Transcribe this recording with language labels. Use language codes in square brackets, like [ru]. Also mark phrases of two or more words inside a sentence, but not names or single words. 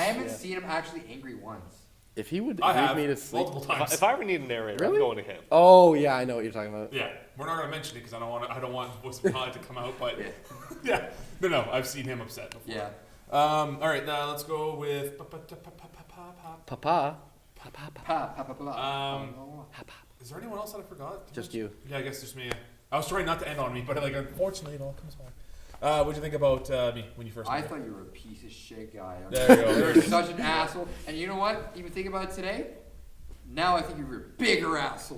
[en] I haven't seen him actually angry once. If he would I leave have me to sleep. multiple times. If I ever need a narrator, Really? I'm going to him. Oh yeah, I know what you're talking about. Yeah, we're not gonna mention it because I don't want Voice of God to come out. But Yeah. yeah, no, I've seen him upset before. Yeah. All right, let's go with. Papa. Pa, pa, pa, pa, pa. Is there anyone else that I forgot? Just you. Yeah, I guess just me. I was trying not to end on me, but like unfortunately, it all comes back. What'd you think about me when you first? I met me? thought you were a piece of shit guy. There you go. You're such an asshole. And you know what? Even think about it today. Now I think you're a bigger asshole.